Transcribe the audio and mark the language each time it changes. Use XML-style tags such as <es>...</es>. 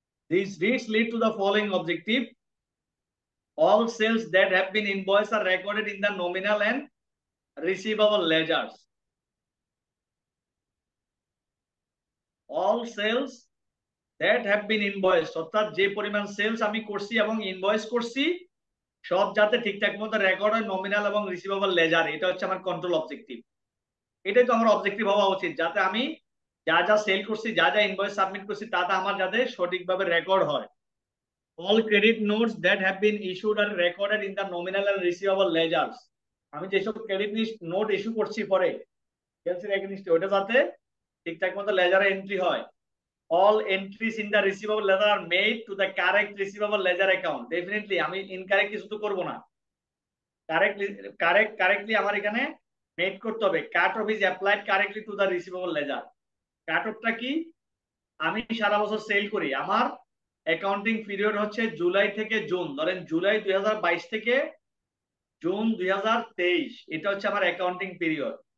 <en>These risks lead to the following objective. All sales that have been invoiced are recorded in the nominal and receivable ledgers. All sales that have been invoiced,</en> <bn>অর্থাৎ যে পরিমাণ sales আমি করছি এবং invoice করছি সব যাতে ঠিকঠাক মতো রেকর্ড হয় নমিনাল এবং রিসিভেবল লেজার, এটা হচ্ছে আমার কন্ট্রোল অবজেক্টিভ। এটাই তো আমার অবজেক্টিভ হওয়া উচিত, যাতে আমি যা যা সেল করছি, যা যা ইনভয়েস সাবমিট করছি, তাতে আমার যাতে সঠিকভাবে রেকর্ড হয়।</bn> <en>All credit notes that have been issued are recorded in the nominal and receivable ledgers.</en> <bn>আমি যেসব ক্রেডিট নোট ইস্যু করছি পরে সেলসের এগেইনস্টে, ওটা যাতে ঠিকঠাক মতো লেজারে এন্ট্রি হয়।</bn> <en>all entries in the receivable ledger are made to the correct receivable ledger account.</en> <bn>Definitely আমি ইনকারেক্ট কিছু তো করব না, কারেক্টলি আমার এখানে মেড করতে হবে।</bn> <en>Cut off is applied correctly to the receivable ledger.</en> <bn>কাট অফটা কি? আমি সারা বছর সেল করি, আমার অ্যাকাউন্টিং পিরিয়ড হচ্ছে জুলাই থেকে জুন, ধরেন জুলাই 2022 থেকে জুন 2023, এটা হচ্ছে আমার অ্যাকাউন্টিং পিরিয়ড।</bn>